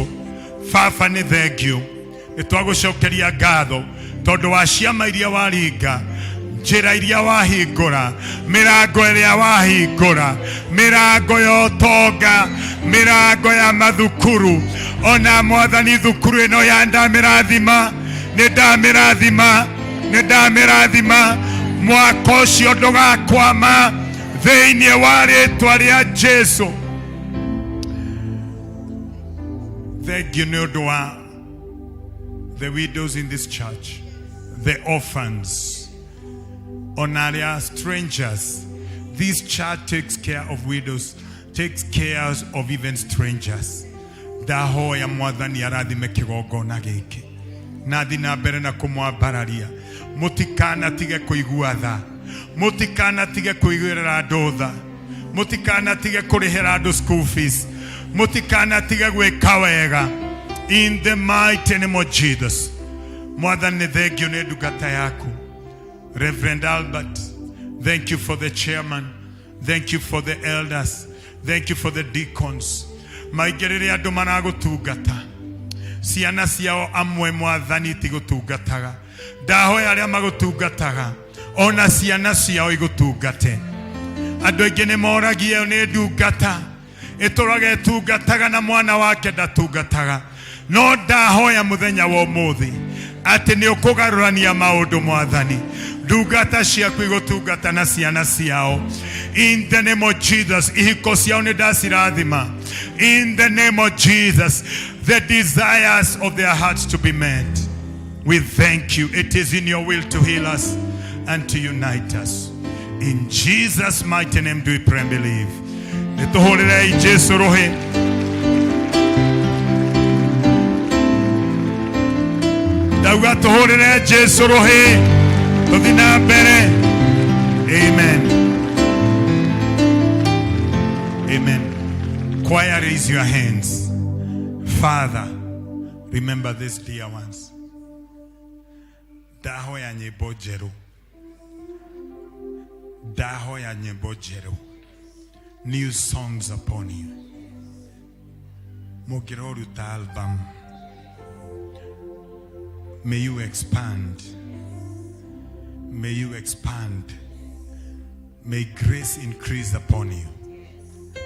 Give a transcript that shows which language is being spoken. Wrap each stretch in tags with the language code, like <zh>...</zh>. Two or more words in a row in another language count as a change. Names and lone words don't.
<ki>Baba nĩ thengiũ, nĩtwagũcokeria ngatho tondũ wa ciama iria waringa, njĩra iria wahingũra, mĩrango ĩrĩa wahingũra, mĩrango ya ũtonga, mĩrango ya mathukuru, ona Mwathani thukuru ĩno ya ndamĩrathima, nĩndamĩrathima mwaka ũcio ndũgakwama thĩinĩ wa rĩtwa rĩa Jesu. Thengiũ nĩ ũndũ wa</ki> <en>the widows in this church, the orphans, onaria strangers. This church takes care of widows, takes care of even strangers.</en> <ki>Ndahoya Mwathani arathime kĩgongona gĩkĩ, nathi na mbere na kũmwambararia, mũtikanatige kũigua tha, mũtikanatige kũiguĩra andũ tha, mũtikanatige kũrĩhĩra andũ</ki> <en>school fees,</en> <ki>mũtikanatige gwĩka wega</ki> <en>in the mighty name of Jesus.</en> <ki>Mwathani thengiũ nĩ ndungata yaku.</ki> <en>Reverend Albert, thank you for the chairman, thank you for the elders, thank you for the deacons.</en> <ki>Maigĩrĩre andũ maragũtungata, ciana ciao amwe Mwathani tigũtungataga, ndahoya arĩa magũtungataga ona ciana ciao igũtungate. Andũ aingĩ nĩ moragia nĩ ndungata, ĩtũraga ĩtungataga na mwana wake ndatungataga, no ndahoya mũthenya wa ũmũthĩ atĩ nĩ ũkũgarũrania maũndũ Mwathani, ndungata ciaku igũtungata na ciana ciao</ki> <en>in the name of Jesus.</en> <ki>Ihiko ciao nĩ ndacirathima</ki> <en>in the name of Jesus, the desires of their hearts to be met. We thank you. It is in your will to heal us and to unite us. In Jesus' mighty name do we pray and believe.</en> <ki>Nĩtũhũrĩre Jesu rohe. Ndauga tũhũrĩre Jesu rohe. Tũthiĩ na mbere. Amen.</ki> <en>Amen. Choir, raise your hands. Father, remember these dear ones.</en> <ki>Ndahoya nyĩmbo njerũ. Ndahoya nyĩmbo njerũ.</ki> <en>New songs upon you. Mũngĩroruta album. May you expand. May you expand. May grace increase upon you.</en>